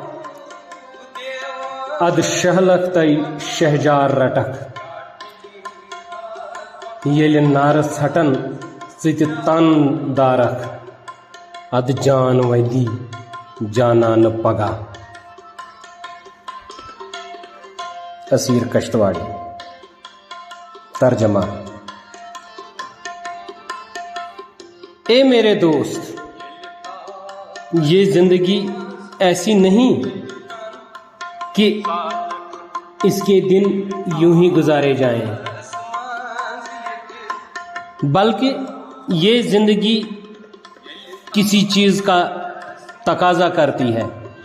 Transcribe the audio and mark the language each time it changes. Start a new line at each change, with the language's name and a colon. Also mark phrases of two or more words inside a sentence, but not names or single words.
Kashmiri: اد شہلک تئی شہجار رٹک. یل نار ژھٹن ژٕ تن دارک اد جان ودی جانان پگہ. اسیر کشتواڑی.
Urdu: ترجمہ: اے میرے دوست، یہ زندگی ایسی نہیں کہ اس کے دن یوں ہی گزارے جائیں، بلکہ یہ زندگی کسی چیز کا تقاضا کرتی ہے.